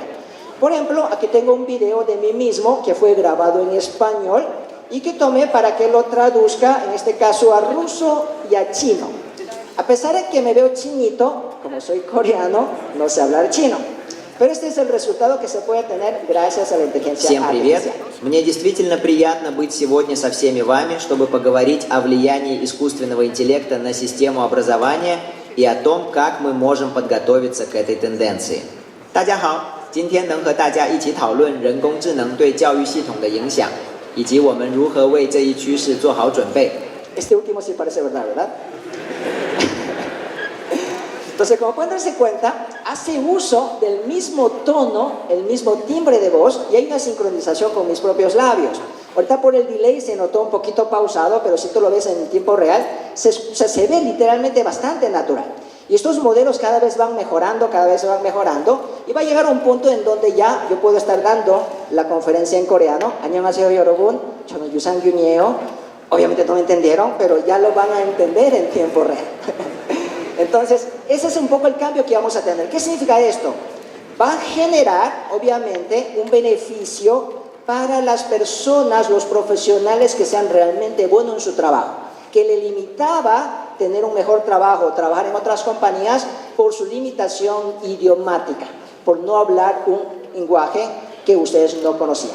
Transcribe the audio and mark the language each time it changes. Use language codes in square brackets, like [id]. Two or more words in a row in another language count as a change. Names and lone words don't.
[es] Por ejemplo, aquí tengo un video de mí mismo que fue grabado en español y que tomé para que lo traduzca, en este caso a ruso y a chino. A pesar de que me veo chinito, como soy coreano, no sé hablar chino. Pero este es el resultado que se puede tener gracias a la inteligencia artificial. [ru] Всем привет! Мне действительно приятно быть сегодня со всеми вами, чтобы поговорить о влиянии искусственного интеллекта на систему образования и о том, как мы можем подготовиться к этой тенденции. [zh] 大家好，今天能和大家一起讨论人工智能对教育系统的影响，以及我们如何为这一趋势做好准备。 [es] Este último sí parece verdad, ¿verdad? Entonces, como pueden darse cuenta, hace uso del mismo tono, el mismo timbre de voz, y hay una sincronización con mis propios labios. Ahorita por el delay se notó un poquito pausado, pero si tú lo ves en tiempo real, se ve literalmente bastante natural. Y estos modelos cada vez van mejorando, y va a llegar a un punto en donde ya yo puedo estar dando la conferencia en coreano. [ko] 안녕하세요 여러분, 저는 유산균이에요. [es] Obviamente no me entendieron, pero ya lo van a entender en tiempo real. Entonces, ese es un poco el cambio que vamos a tener. ¿Qué significa esto? Va a generar, obviamente, un beneficio para las personas, los profesionales que sean realmente buenos en su trabajo, que le limitaba tener un mejor trabajo, trabajar en otras compañías por su limitación idiomática, por no hablar un lenguaje que ustedes no conocían.